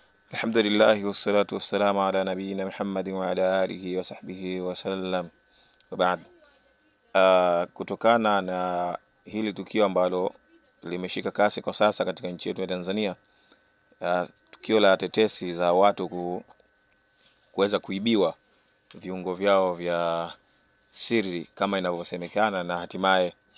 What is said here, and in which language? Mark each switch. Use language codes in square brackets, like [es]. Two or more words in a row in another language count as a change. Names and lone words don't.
[ar] الحمد لله والصلاة والسلام على نبينا محمد وعلى آله وصحبه وسلم. وبعد. [sw] Kutokana na hili tukio ambalo limeshika kasi kwa sasa katika nchi yetu ya Tanzania, tukio la tetesi za watu kuweza kuibiwa viungo vyao vya siri kama inavyosemekana, na hatimaye